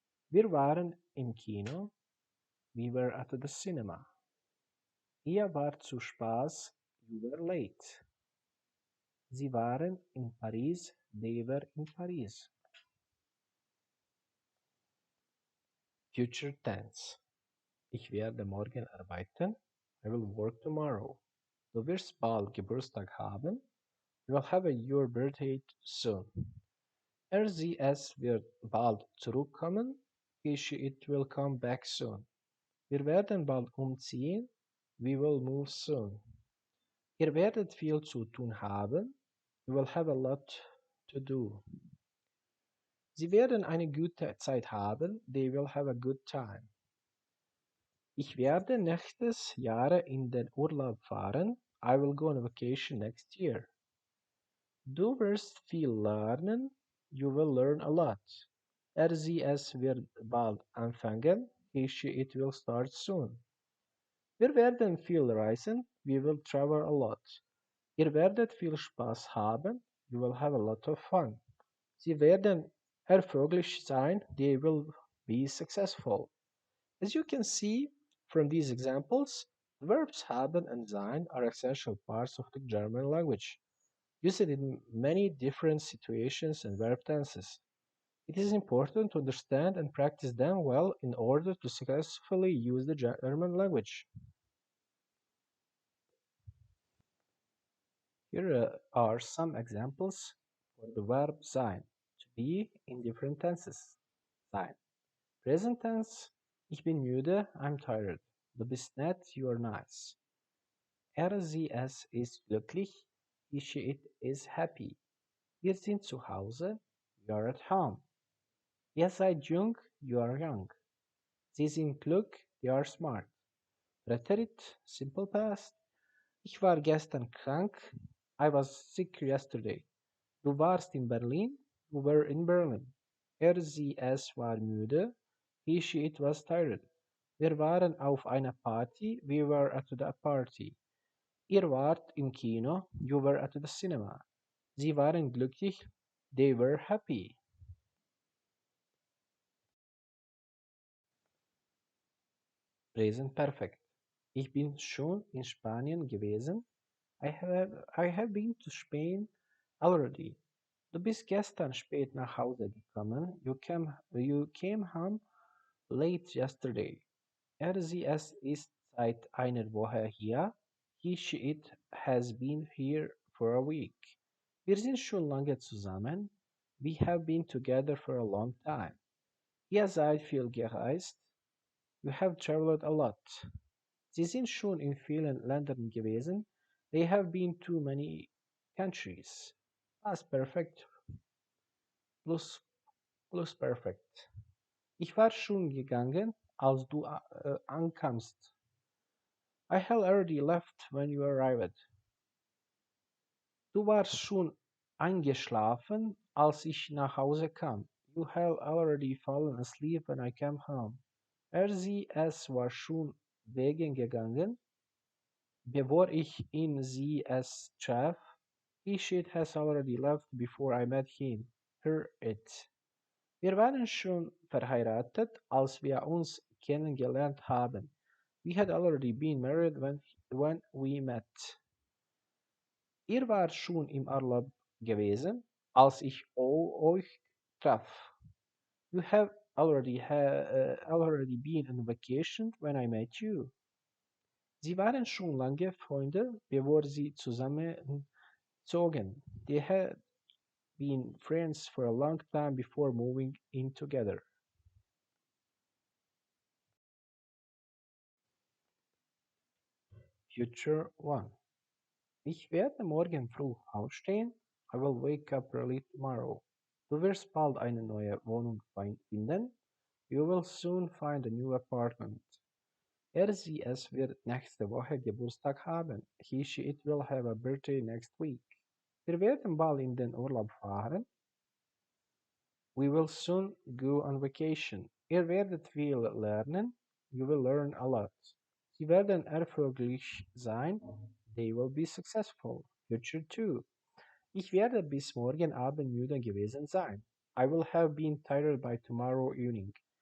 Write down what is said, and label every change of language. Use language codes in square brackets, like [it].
[de] Wir waren im Kino, [en] we were at the cinema. [de] Ihr wart zu Spaß, [en] you were late. [de] Sie waren in Paris, [en] they were in Paris. Future tense. [de] Ich werde morgen arbeiten. [en] I will work tomorrow. [de] Du wirst bald Geburtstag haben. [en] You will have your birthday soon. [de] Sie wird bald zurückkommen. [en] It will come back soon. [de] Wir werden bald umziehen. [en] We will move soon. [de] Ihr werdet viel zu tun haben. [en] You will have a lot to do. [de] Sie werden eine gute Zeit haben. [en] They will have a good time. [de] Ich werde nächstes Jahr in den Urlaub fahren. [en] I will go on vacation next year. [de] Du wirst viel lernen. [en] You will learn a lot. [de] Es wird bald anfangen. [en] It will start soon. [de] Wir werden viel reisen. [en] We will travel a lot. [de] Ihr werdet viel Spaß haben. [en] You will have a lot of fun. [de] Sie werden erfolgreich sein. [en] They will be successful. As you can see from these examples, verbs haben and sein are essential parts of the German language, used in many different situations and verb tenses. It is important to understand and practice them well in order to successfully use the German language. Here are some examples for the verb sein, to be in different tenses. Sein. Present tense, [de] ich bin müde, [en] I'm tired. [de] Du bist nett, [en] you are nice. [de] Es ist glücklich, [en] it is happy. [de] Wir sind zu Hause, [en] we are at home. [de] Ihr seid jung, [en] you are young. [de] Sie sind klug, [en] they are smart. Rhetorik, simple past. [de] Ich war gestern krank, [en] I was sick yesterday. [de] Du warst in Berlin, [en] you were in Berlin. [de] Es war müde, [en] it was tired. [de] Wir waren auf einer Party, [en] we were at the party. [de] Ihr wart im Kino, [en] you were at the cinema. [de] Sie waren glücklich, [en] they were happy. Present Perfect. [de] Ich bin schon in Spanien gewesen. [en] I have been to Spain already. [de] Du bist gestern spät nach Hause gekommen. [en] You came home late yesterday. [de] Es ist seit einer Woche hier. [en] It has been here for a week. [de] Wir sind schon lange zusammen. [en] We have been together for a long time. [de] Ihr seid viel gereist. [en] You have traveled a lot. [de] Sie sind schon in vielen Ländern gewesen. [en] They have been to many countries. Past perfect plus perfect. [de] Ich war schon gegangen, als du ankamst. [en] I had already left when you arrived. [de] Du warst schon eingeschlafen, als ich nach Hause kam. [en] You had already fallen asleep when I came home. [de] Es war schon wegen gegangen, bevor ich es traf. [en] It has already left before I met him. It. [de] Wir waren schon verheiratet, als wir uns kennengelernt haben. [en] We had already been married when we met. [de] Ihr wart schon im Urlaub gewesen, als ich euch traf. [en] You have already been on vacation when I met you. [de] Sie waren schon lange Freunde, bevor sie zusammenzogen. [en] They had been friends for a long time before moving in together. Future 1. [de] Ich werde morgen früh aufstehen. [en] I will wake up early tomorrow. [de] Du wirst bald eine neue Wohnung finden. [en] You will soon find a new apartment. [de] Es wird nächste Woche Geburtstag haben. [en] It will have a birthday next week. [de] Wir werden bald in den Urlaub fahren. [en] We will soon go on vacation. [de] Ihr werdet viel lernen. [en] You will learn a lot. [de] Sie werden erfolgreich sein. [en] They will be successful. Future 2. [de] Ich werde bis morgen Abend müde gewesen sein. [en] I will have been tired by tomorrow evening.